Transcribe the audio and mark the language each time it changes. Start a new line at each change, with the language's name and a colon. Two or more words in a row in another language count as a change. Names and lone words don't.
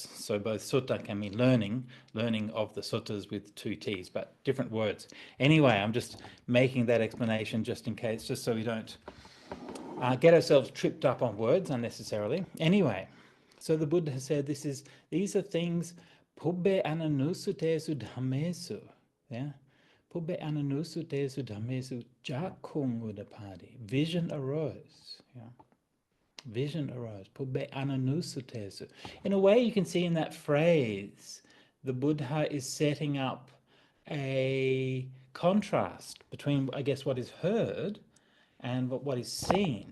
English: So both sutta can mean learning of the suttas with 2 T's, but different words. Anyway, I'm just making that explanation just in case, just so we don't get ourselves tripped up on words unnecessarily. Anyway, so the Buddha has said these are things
Pali: pubbe ananusutesu dhammesu. Yeah, pubbe ananusutesu dhammesu jakkhung udapadi.
English: Vision arose. Yeah, vision arose.
Pali: Pubbe ananusutesu.
English: In a way, you can see in that phrase, the Buddha is setting up a contrast between, I guess, what is heard and what is seen.